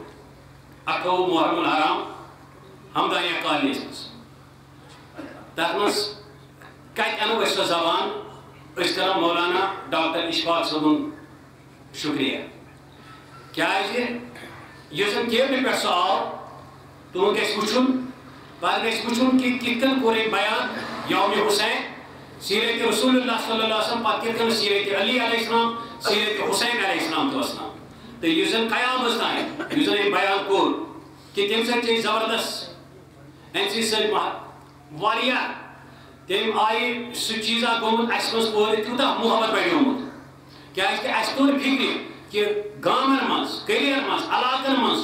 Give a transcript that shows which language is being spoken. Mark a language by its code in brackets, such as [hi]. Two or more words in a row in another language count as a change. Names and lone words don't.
[ks] 28 محرم الحرام ہمدانیہ کالنیَس منٛز تتھ منٛز کتہِ اَنو أسۍ سۄ زبان أسۍ کرو مولانا ڈاکٹر اشفاق صٲبُن شُکریہ کیٛازِ یُس زن کیبلہِ پٮ۪ٹھ سُہ آو تُہُنٛد گژھِ وٕچھُن پتہٕ گژھِ وٕچھُن کہِ کِتھ کٔنۍ کوٚر أمۍ بیان یومہِ حُسین سیرت رسول اللہ [ar] صلی اللہ علیہ وسلم [ks] پتہٕ کِتھ کٔنۍ سیرت علی [ar] علیہ السلام [ks] سیرت حُسین [ar] علیہ السلام [ks] تہِ وسلام تہٕ یُس زن قیامس تانۍ یُس زن أمۍ بیان کوٚر کہِ تَمہِ سۭتۍ چھِ أسۍ زبردست أمۍ سٕنٛدِ سۭتۍ واریاہ تٔمۍ آیہِ سُہ چیٖزا گوٚمُت اَسہِ منٛز پٲدٕ تیوٗتاہ محبت بڑیومُت کیٛازِکہِ اَسہِ توٚر فِکرِ کہِ گامن منٛز کٔلیَن منٛز علاقن منٛز